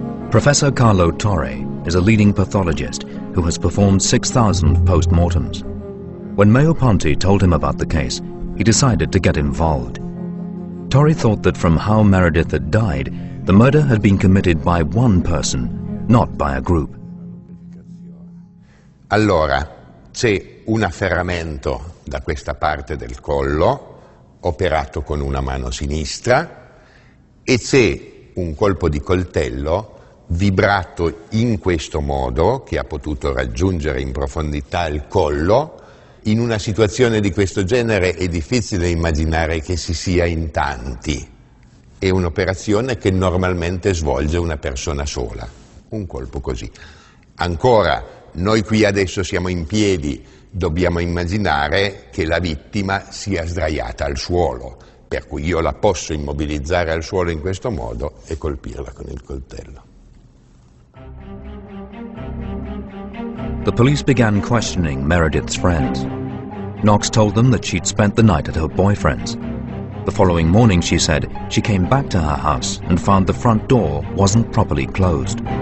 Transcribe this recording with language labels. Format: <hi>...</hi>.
<en>Professor Carlo Torre is a leading pathologist who has performed 6,000 post-mortems. When Mayo Ponti told him about the case, he decided to get involved. Torre thought that from how Meredith had died, the murder had been committed by one person, not by a group.</en> <it>Allora, c'è un afferramento da questa parte del collo, operato con una mano sinistra, e c'è un colpo di coltello vibrato in questo modo, che ha potuto raggiungere in profondità il collo. In una situazione di questo genere è difficile immaginare che si sia in tanti. È un'operazione che normalmente svolge una persona sola, un colpo così. Ancora, noi qui adesso siamo in piedi, dobbiamo immaginare che la vittima sia sdraiata al suolo, per cui io la posso immobilizzare al suolo in questo modo e colpirla con il coltello.</it> <en>The police began questioning Meredith's friends. Knox told them that she'd spent the night at her boyfriend's. The following morning, she said, she came back to her house and found the front door wasn't properly closed.</en>